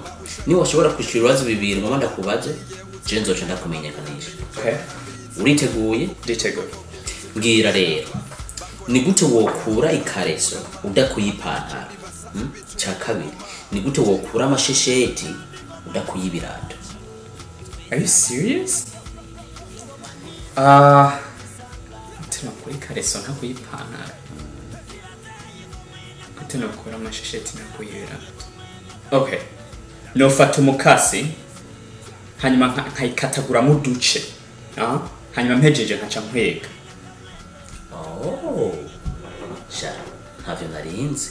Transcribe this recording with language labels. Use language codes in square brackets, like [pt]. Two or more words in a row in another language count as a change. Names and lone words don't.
[rn] Ni washobora kwishura ibibazo bibiri ngo ndakubaze, je nzoca ndakumenyekanisha. [en] Okay. [rn] Uriteguye? Nditeguye. Mbwira rero, ni gute wokura ikareso udakuyipantara? Cya kabiri, ni gute wokura amashesheti udakuyibirato? [en] Are you serious? [rn] Tena kuri ikareso ntakuyipantara. Tena kura amashesheti nakuyibirato. [en] Okay. [rn] Nofata umukasi hanyuma nkayikatagura mu duce. Hanyuma mpejeje nkaca nkwega. Ntavyo narinzi.